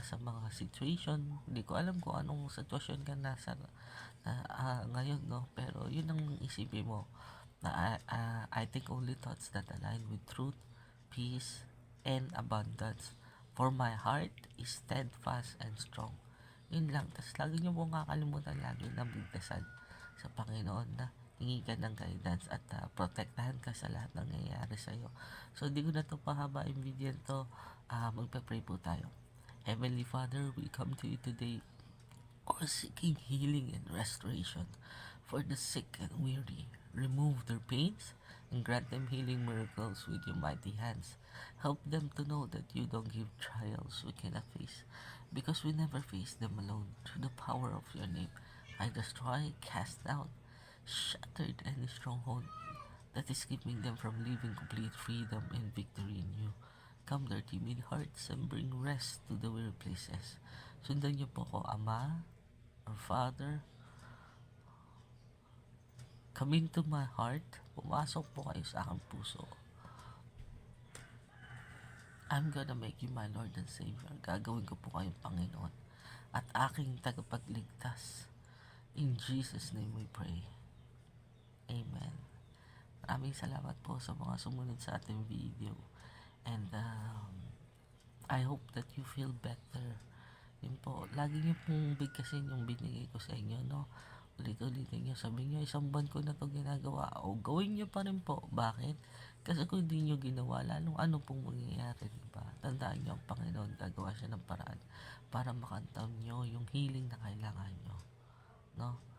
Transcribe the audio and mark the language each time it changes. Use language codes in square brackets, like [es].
[tl] Sa mga situation, hindi ko alam kung anong sitwasyon ka nasa ngayon, no? Pero yun ang isipin mo na [en] I think only thoughts that align with truth, peace, and abundance. For my heart is steadfast and strong. [tl] Yun lang. Tapos lagi nyo pong kakalimutan lagi na magdasal sa Panginoon na hingi ka ng guidance at protektahan ka sa lahat ng nangyayari sa'yo. So, di ko na ito pahaba yung video to. Magpe-pray po tayo. [en] Heavenly Father, we come to you today or seeking healing and restoration for the sick and weary. Remove their pains and grant them healing miracles with your mighty hands. Help them to know that you don't give trials we cannot face, because we never face them alone. Through the power of your name, I destroy, cast out, shattered any stronghold that is keeping them from living complete freedom and victory in you. Calm their timid hearts and bring rest to the weary places. [tl] Sundan niyo po ko, Ama, [en] or Father, come into my heart. [tl] Pumasok po kayo sa aking puso. [en] I'm gonna make you my Lord and Savior. [tl] Gagawin ko po kayong Panginoon at aking tagapagligtas. [en] In Jesus' name we pray. Amen. [tl] Maraming salamat po sa mga sumunod sa ating video. [en] And I hope that you feel better. [tl] Yun po, lagi niyo pong bigkasin yung binigay ko sa inyo, no? Ulit-ulitin nyo, sabi nyo, isang buwan ko na to ginagawa, o gawin nyo pa rin po. Bakit? Kasi kung hindi nyo ginawa, lalong ano pong mangyayari, diba? Tandaan nyo, ang Panginoon gagawa siya ng paraan para makantam nyo yung healing na kailangan nyo, no?